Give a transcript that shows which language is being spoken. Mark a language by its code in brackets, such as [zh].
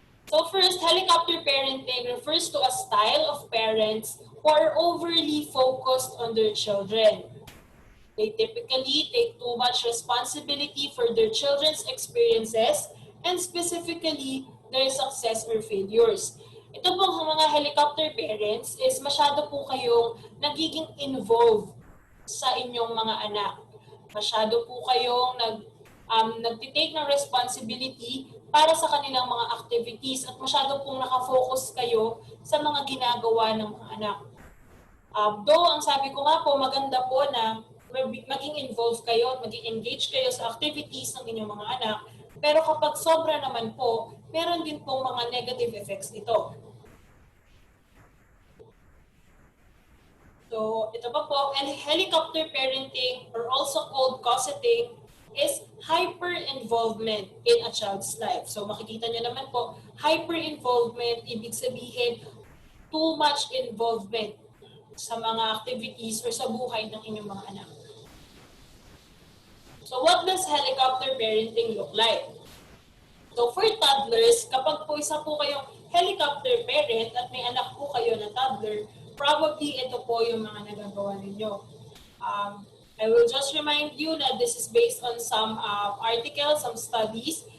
[en] So first, helicopter parenting refers to a style of parents who are overly focused on their children. They typically take too much responsibility for their children's experiences and specifically their success or failures. [tl] Ito pong mga helicopter parents is masyado po kayong nagiging involved sa inyong mga anak. Masyado po kayong nagtitake ng responsibility para sa kanilang mga activities at masyado pong nakafocus kayo sa mga ginagawa ng mga anak. Though ang sabi ko nga po, maganda po na maging involved kayo at maging engaged kayo sa activities ng inyong mga anak, pero kapag sobra naman po, meron din pong mga negative effects ito. [en] So, [tl] ito pa po, [en] and helicopter parenting, or also called cosseting, is hyper-involvement in a child's life. [tl] So, makikita nyo naman po, hyper-involvement, ibig sabihin, [en] too much involvement [tl] sa mga activities or sa buhay ng inyong mga anak. [en] So, what does helicopter parenting look like? So, for toddlers, [tl] kapag po isa po kayong helicopter parent at may anak po kayo na toddler, probably ito po yung mga nagagawa ninyo. [en] I will just remind you that this is based on some articles, some studies.